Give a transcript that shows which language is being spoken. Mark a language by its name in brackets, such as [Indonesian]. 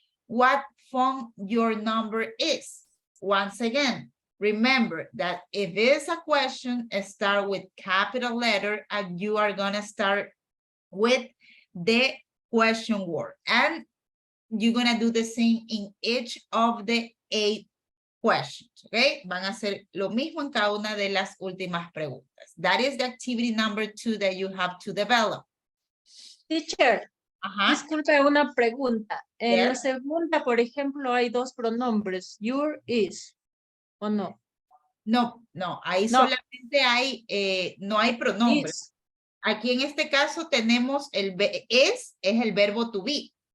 [English] What phone your number is? Once again, remember that if it's a question, start with capital letter and you are going to start with the question word. And you're going to do the same in each of the 8 questions, okay? [Spanish] Van a hacer lo mismo en cada una de las últimas preguntas. [English] That is the activity number 2 that you have to develop. Teacher, [Spanish] disculpe una pregunta. En la [English] Yes. [Spanish] segunda, por ejemplo, hay 2 pronombres, [English] your, is, [Spanish] ¿o no? No, ahí No. solamente hay, no hay pronombres. [English] Is. [Spanish] Aquí en este caso tenemos es el verbo to be.